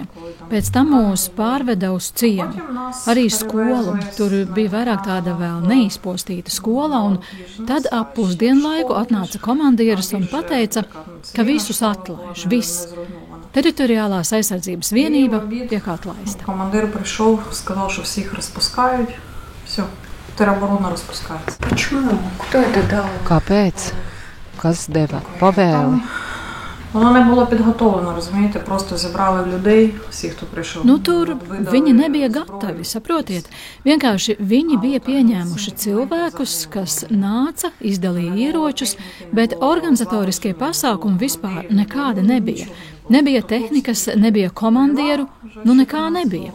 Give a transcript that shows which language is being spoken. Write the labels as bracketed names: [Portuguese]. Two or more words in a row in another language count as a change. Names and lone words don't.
[Latvian] Pēc tam mūs pārveda uz ciemu, arī skolu. Tur bija vairāk tāda vēl neizpostīta skola, un tad ap pusdienlaiku atnāca komandieris un pateica, ka visus atlaiž, viss. Teritoriālās aizsardzības vienība tiek atlaista. [Russian] Командир пришел, сказал, что всех распускают. Все, тероборона распускается. Почему? Кто это дал? [Latvian] Kāpēc? Kas deva pavēli? [Ukrainian] Воно не було підготовлено, розумієте, просто зібрали людей, всіх, хто прийшов. [Latvian] Tur viņi nebija gatavi, saprotiet. Vienkārši viņi bija pieņēmuši cilvēkus, kas nāca, izdalīja ieročus, bet organizatoriskie pasākumi vispār nekāda nebija. Nebija tehnikas, nebija komandieru, nekā nebija.